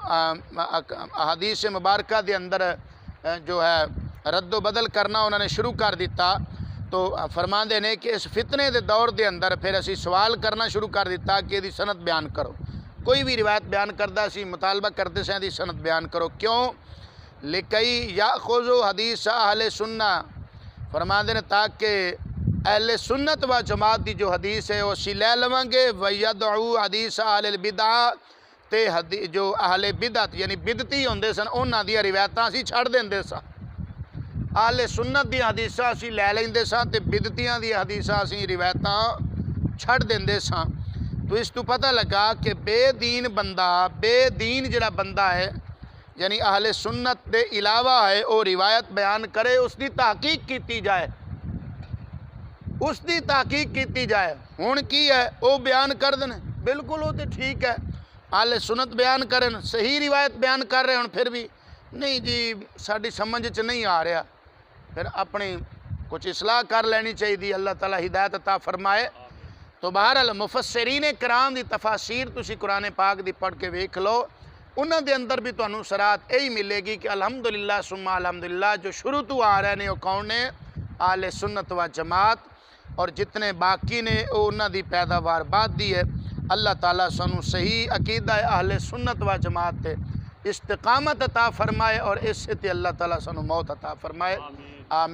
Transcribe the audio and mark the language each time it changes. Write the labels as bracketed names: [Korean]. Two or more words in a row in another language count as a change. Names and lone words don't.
[Punjabi] حدیث مبارکہ دے اندر جو ہے رد و بدل کرنا انہوں نے شروع کر دیتا، تو فرما دینے کہ اس فتنے دے دور دے اندر پھر اسی سوال کرنا شروع کر دیتا کہ دی سند بیان کرو، کوئی بھی روایت بیان کردہ سی مطالبہ کرتے سے دی سند بیان کرو۔ کیوں؟ [Arabic] لکی یاخذوا حدیث اہل سنہ، [Punjabi] فرماندے نے تاکہ اہل سنت و جماعت دی جو حدیث ہے وہ اسی لے لواں گے، [Arabic] ویدعوا حدیث اہل البدع، [Punjabi] تے جو اہل بدعت یعنی بدعتی ہوندے سن انہاں دی روایتاں اسی چھڑ دیندے سن، اہل سنت دی حدیثاں اسی لے لیندے سن تے بدعتیاں دی حدیثاں اسی روایتاں چھڑ دیندے سن۔ تو اس تو پتہ لگا کہ بے دین بندہ، بے دین جڑا بندہ ہے یعنی اہل سنت دے علاوہ ہے وہ روایت بیان کرے، اس دی تحقیق کیتی جائے، اس دی تحقیق کیتی جائے۔ ہون کی ہے وہ بیان کر دیں بالکل وہ تو ٹھیک ہے، اہل سنت بیان کریں صحیح روایت بیان کر رہے ہیں، پھر بھی نہیں جی ساڈی سمجھ چ نہیں آ رہا، پھر اپنی کچھ اصلاح کر لینی چاہیے، اللہ تعالیٰ ہدایت عطا فرمائے۔ تو بہرحال مفسرین کرام دی تفاسیر تسی قرآن پاک دی پڑھ کے ویکھ لو، انہاں دے اندر بھی تانوں صراحت یہی ملے گی کہ [Arabic] الحمدللہ ثم الحمدللہ [Punjabi] جو شروع تو آ رہے ہیں وہ کون نے؟ اہل سنت و جماعت، اور جتنے باقی نے وہ انہاں دی پیداوار بعد دی ہے۔ اللہ تعالیٰ سانوں صحیح عقیدہ اہل سنت و جماعت تے استقامت عطا فرمائے، اور اس سے تے اللہ تعالیٰ سانوں موت عطا فرمائے۔